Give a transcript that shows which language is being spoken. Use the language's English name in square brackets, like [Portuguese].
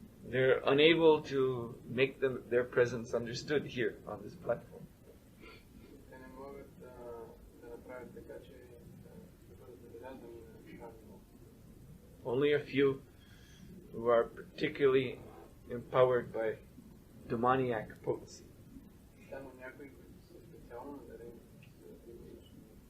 [English] They're unable to make their presence understood here on this platform. [Bulgarian] те не могат да направят така, че да бъдат забелязвани на тази нива. [English] Only a few who are particularly empowered by demoniac potency. [Bulgarian] Само някои, които са специално надарени с демонични.